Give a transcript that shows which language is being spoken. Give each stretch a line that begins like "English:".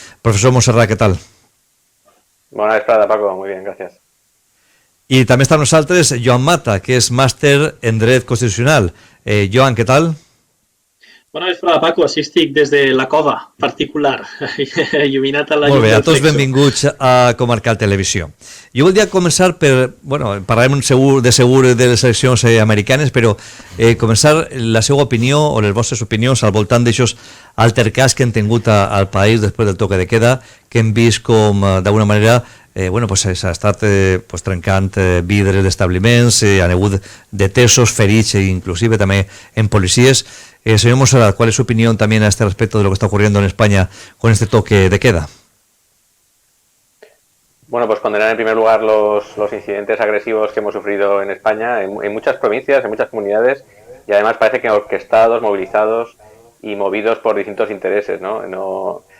Spanish: Profesor Montserrat, ¿qué tal? Buena vesprada, Paco. Muy bien, gracias. Y también está con nosotros Joan Mata, que es máster en Dret Constitucional. Joan, ¿qué tal?
Catalan: Bona vesprada, Paco. Així estic des de la cova particular, il·luminat a la llum del Molt bé, a tots plexo. benvinguts a Comarcal Televisió. Jo voldria començar per, parlarem de les eleccions americanes, però començar la seva opinió o les vostres opinions al voltant d'aixòs altercats que hem tingut al país després del toque de queda, que hem vist com d'alguna manera s'ha estat trencant vidres d'establiments, han hagut detesos, ferits e inclusive també en policies.
Spanish: Señor Montserrat, ¿cuál es su opinión también a este respecto de lo que está ocurriendo en España con este toque de queda? Bueno, pues condenar en primer lugar los incidentes agresivos que hemos sufrido en España, en muchas provincias, en muchas comunidades, y además parece que orquestados, movilizados y movidos por distintos intereses, ¿no?